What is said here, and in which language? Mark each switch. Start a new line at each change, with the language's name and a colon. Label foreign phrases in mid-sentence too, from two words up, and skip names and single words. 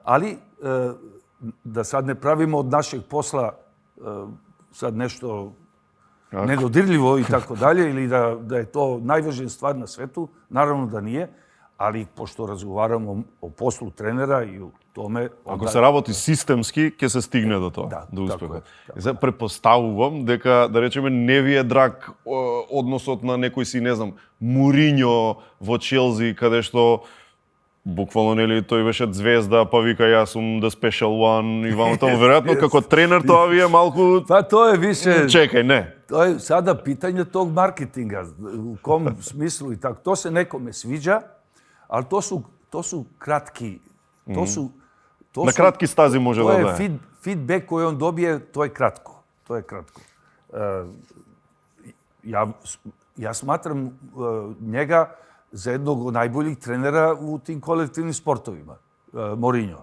Serbian: Ali da sad ne pravimo od našeg posla sad nešto nedodirljivo i tako dalje, ili da je to najvažnija stvar na svetu, naravno da nije, ali pošto razgovaramo o poslu trenera i o tome...
Macedonian: Ако се работи системски, ќе се стигне до тоа, до успехот. Сега препоставувам дека, да речеме, не ви е драг односот на некој си, не знам, Муриньо во Челси, каде што буквално, нели, тој беше звезда, па вика јас сум
English: the special one
Macedonian: и вамо таму. Веројатно, како тренер, тоа ви е малку... Па тоа е више... Чекај, не.
Serbian: Тоа е сада питање тог маркетинга, у ком смислу и така. То се некоме свиđа, ali to su kratki, na kratki stazi može da daje. To je feedback koji on dobije, to je kratko. Ja smatram njega za jednog od najboljih trenera u tim kolektivnim sportovima, Mourinho.